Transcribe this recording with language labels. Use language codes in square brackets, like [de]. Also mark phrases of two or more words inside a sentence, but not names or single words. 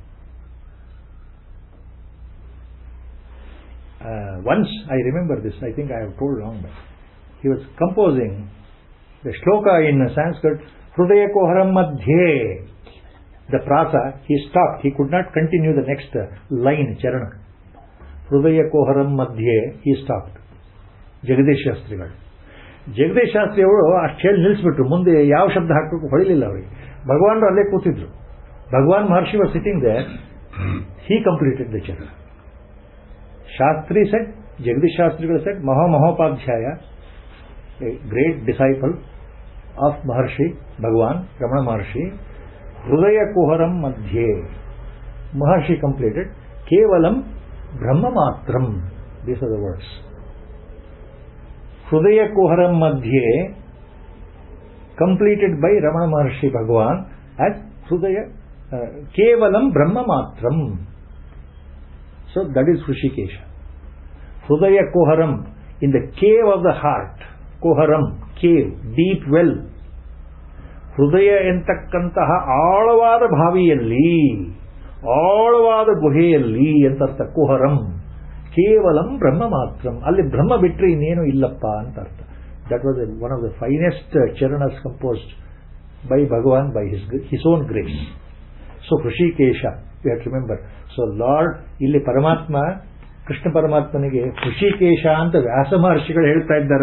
[en] Once, I remember this, I think I have told long back. He was composing the shloka in Sanskrit, [sa] Hrudaya Koharam Madhye. [en] The prasa, he stopped. He could not continue the next line, charana. [sa] Hrudaya Koharam Madhye, [en] he stopped. [kn] ಜಗದೀಶ್ ಶಾಸ್ತ್ರಿಗಳು. ಜಗದೀಶ್ ಶಾಸ್ತ್ರಿ ಅವರು ಅಷ್ಟು ಹೇಳಿ ನಿಲ್ಲಿಸ್ಬಿಟ್ರು. ಮುಂದೆ ಯಾವ ಶಬ್ದ ಹಾಕಬೇಕು ಹೊಳಿಲಿಲ್ಲ ಅವರಿಗೆ. ಭಗವಾನರು ಅಲ್ಲೇ ಕೂತಿದ್ರು. ಭಗವಾನ್ ಮಹರ್ಷಿ [en] was sitting there. he completed the charana. Shastri said, Jagadish Shastrigalu said, Mahopadhyaya, a great disciple of Maharshi Bhagavan Ramana Maharshi, [sa] ಹೃದಯ ಕುಹರಂ ಮಧ್ಯೆ, [en] Maharshi completed, [sa] ಕೇವಲಂ ಬ್ರಹ್ಮ ಮಾತ್ರಂ. [en] these are the words. [sa] ಹೃದಯ ಕುಹರಂ ಮಧ್ಯೆ [en] completed by Ramana Maharshi Bhagavan as [sa] ಹೃದಯ ಕೇವಲಂ ಬ್ರಹ್ಮ ಮಾತ್ರಂ. [en] so that is Rishikesha. [sa] ಹೃದಯ ಕುಹರಂ, [en] in the cave of the heart. kuharam, cave, deep well. [kn] ಹೃದಯ ಎಂತಕ್ಕಂತಹ ಆಳವಾದ ಬಾವಿಯಲ್ಲಿ, ಆಳವಾದ ಗುಹೆಯಲ್ಲಿ ಅಂತರ್ಥ. [sa] ಕುಹರಂ ಕೇವಲಂ ಬ್ರಹ್ಮ ಮಾತ್ರಂ, [kn] ಅಲ್ಲಿ ಬ್ರಹ್ಮ ಬಿಟ್ಟರೆ ಇನ್ನೇನು ಇಲ್ಲಪ್ಪ ಅಂತ ಅರ್ಥ. [en] that was one of the finest charanas composed by Bhagavan by his own grace. so Rishikesha, you have to remember. so Lord, [kn] ಇಲ್ಲಿ ಪರಮಾತ್ಮ, ಕೃಷ್ಣ ಪರಮಾತ್ಮನಿಗೆ ಋಷಿಕೇಶ ಅಂತ ವ್ಯಾಸ ಮಹರ್ಷಿಗಳು ಹೇಳ್ತಾ ಇದ್ದಾರೆ.